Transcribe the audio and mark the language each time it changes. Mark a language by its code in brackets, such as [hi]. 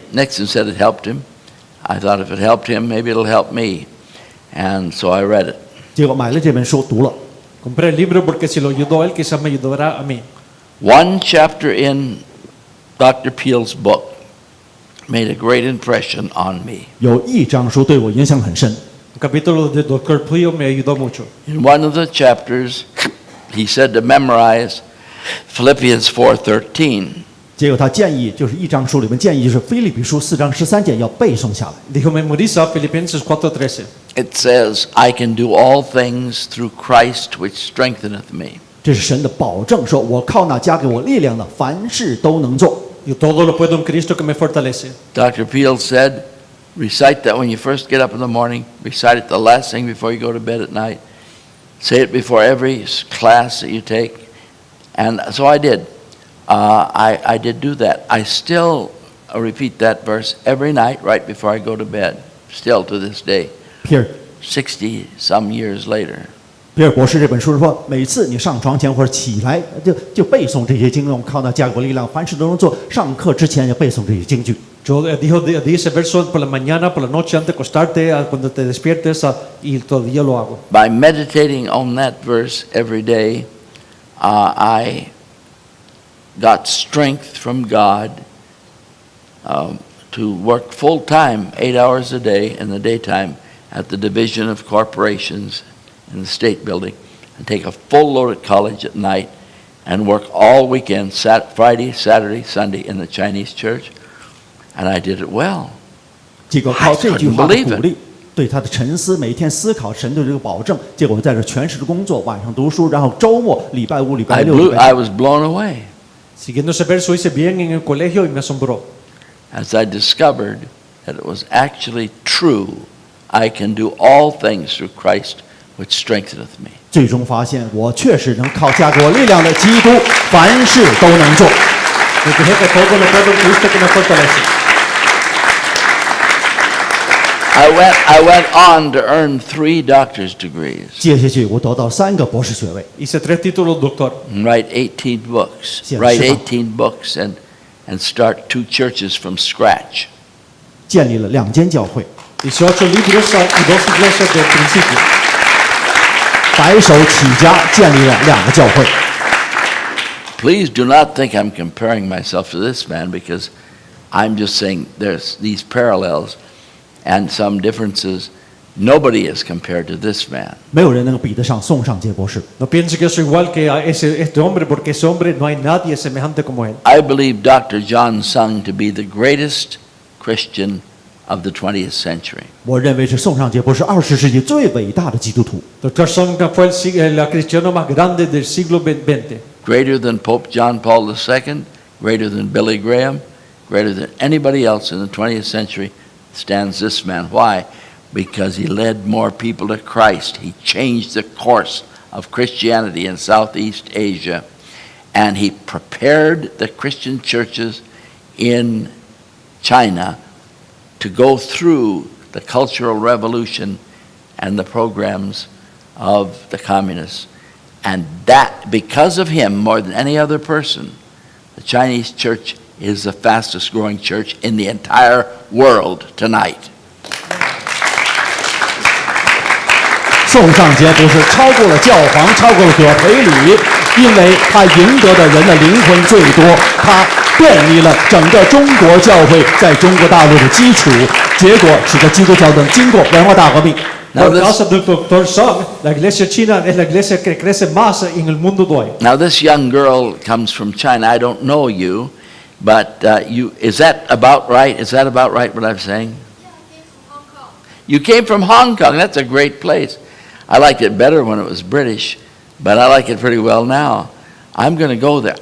[en] Nixon said it helped him. I thought if it helped him, maybe it'll help me. And so I read it. [zh] 结果买了这本书读了。 [es] Compré el libro porque si lo ayudó a él, quizás me ayudará a mí. [en] One chapter in Dr. Peale's book made a great impression on me. [zh] 有一章书对我影响很深。 [es] Un capítulo de Dr. Peale me ayudó mucho. [en] In one of the chapters, he said to memorize Philippians 4:13. [zh] 结果他建议，就是一章书里面建议，就是腓立比书4章13节要背诵下来。 [es] Dijo, memoriza Filipenses 4:13. [en] It says, "I can do all things through Christ which strengtheneth me." [zh] 这是神的保证，说我靠那加给我力量的，凡事都能做。 [es] Yo todo lo puedo en Cristo que me fortalece. [en] Dr. Peale said, recite that when you first get up in the morning, recite it the last thing before you go to bed at night. Say it before every class that you take. And so I did. I did do that. I still repeat that verse every night right before I go to bed, still to this day, [zh] 皮尔 [en] 60 some years later. [zh] 皮尔博士这本书说，每次你上床前或者起来就背诵这些经文，靠那加给我力量，凡事都能做。上课之前要背诵这些经句。 [es] Yo dijo dice verso por la mañana, por la noche antes de acostarte, cuando te despiertes y todavía lo hago. [en] By meditating on that verse every day, I got strength from God to work full time, 8 hours a day in the daytime at the Division of Corporations in the State Building, and take a full load at college at night, and work all weekend, Friday, Saturday, Sunday in the Chinese church, and I did it well. [zh] 结果靠这句话的鼓励，对他的沉思，每天思考神对这个保证。结果在这全时的工作，晚上读书，然后周末、礼拜5、礼拜6、礼拜 [en] I was blown away. [es] Siguiendo ese verso hice bien en el colegio y me asombró. [en] as I discovered that it was actually true. I can do all things through Christ which strengtheneth me. [zh] 最终发现我确实能靠加给我力量的基督，凡事都能做。 [es] Me dije que todo lo puedo en Cristo que me fortalece. [en] I went on to earn 3 doctor's degrees [zh] 接下去我得到3个博士学位， [es] Hice 3 títulos doctor. [en] and write 18 books. [es] Sí, [en] Write [es] sí. [en] 18 books and start 2 churches from scratch. [zh] 建立了2间教会， [es] 18 libros y 2 iglesias del principio. [zh] 白手起家建立了2个教会。 [en] Please do not think I'm comparing myself to this man, because I'm just saying there's these parallels and some differences. Nobody is compared to this man. [zh] 没有人能够比得上宋尚杰博士。 [es] No piense que yo soy igual que a este hombre, porque ese hombre no hay nadie semejante como él. [en] I believe Dr. John Sung to be the greatest Christian of the 20th century. [zh] 我认为是宋尚杰博士20世纪最伟大的基督徒， [es] Dr. Song fue el cristiano más grande del siglo XX. [en] Greater than Pope John Paul II, greater than Billy Graham, greater than anybody else in the 20th century stands this man. Why? Because he led more people to Christ. He changed the course of Christianity in Southeast Asia, and he prepared the Christian churches in China to go through the Cultural Revolution and the programs of the communists. And that, because of him, more than any other person, the Chinese church is the fastest growing church in the entire world tonight. [zh] 宋尚杰博士超过了教皇，超过了葛培理，因为他赢得的人的灵魂最多，他建立了整个中国教会在中国大陆的基础，结果使得基督教能经过文化大革命。 [es] Por causa del Dr. Song, la iglesia china es la iglesia que crece más en el mundo de hoy. [en] Now, this young girl comes from China. I don't know you, but is that about right? Is that about right what I'm saying? Yeah, I came from Hong Kong. You came from Hong Kong. That's a great place. I liked it better when it was British, but I like it pretty well now. I'm going to go there.